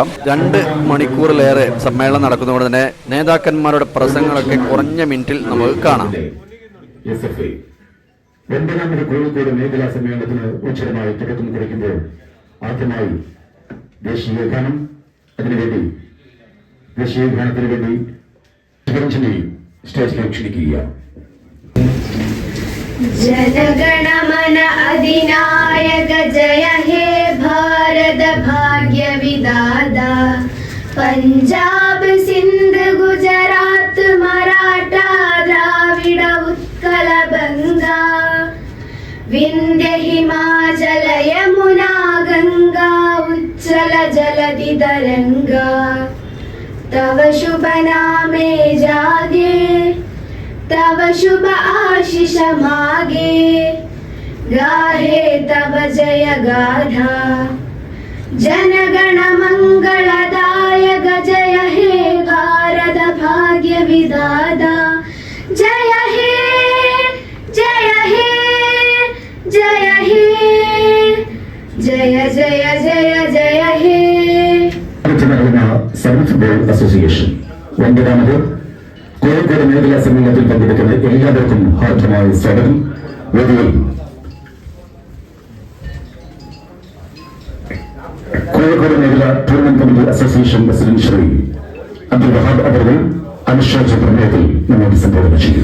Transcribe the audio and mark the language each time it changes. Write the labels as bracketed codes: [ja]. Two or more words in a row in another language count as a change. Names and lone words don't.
[ml] 2 മണിക്കൂറിലേറെ സമ്മേളനം നടക്കുന്നതുകൊണ്ട് തന്നെ നേതാക്കന്മാരുടെ പ്രസംഗങ്ങളൊക്കെ കുറഞ്ഞ മിനിറ്റിൽ നമുക്ക് കാണാം. 9ാമത് കോഴിക്കോട് മേഖലാ സമ്മേളനത്തിന് ഉച്ചരമായി തുടക്കം കുറിക്കുമ്പോൾ ആദ്യമായി ദേശീയഗാനം, അതിനുവേണ്ടി ദേശീയഗാനത്തിന് വേണ്ടി സ്റ്റേജിലേക്ക് ക്ഷണിക്കുകയാണ്. [bn] জনগণমন অধিনায়ক জয় হে ভারত ভাগ্য বিধাতা পাঞ্জাব সিন্ধ গুজরাট মারাঠা দ্রাবিড় উৎকল বঙ্গ বিন্ধ্য হিমাচল যমুনা গঙ্গা উচ্ছল জলধি তরঙ্গ তব শুভ নামে জাগে তব শুভ আশিস মাগে গাহে তব জয় গাথা জনগণ মঙ্গলদায়ক জয় হে ভারত ভাগ্য বিধাতা জয় হে জয় হে জয় হে জয় জয় জয় জয় হে. [ml] സെവൻസ് ഫുട്ബോൾ അസോസിയേഷൻ 9ാമത് കോഴിക്കോട് മേഖലാ സമ്മേളനത്തിൽ പങ്കെടുക്കുന്ന എല്ലാവർക്കും ഹാർദമായ സ്വാഗതം. വേദിയിൽ കോഴിക്കോട് മേഖല ടൂർണമെന്റ് കമ്മിറ്റി അസോസിയേഷൻ പ്രസിഡന്റ് ശ്രീ അബ്ദുൽ വഹാബ് അവർ അനുശോചന പ്രമേയത്തിൽ നമ്മോട് സംബോധന ചെയ്യും.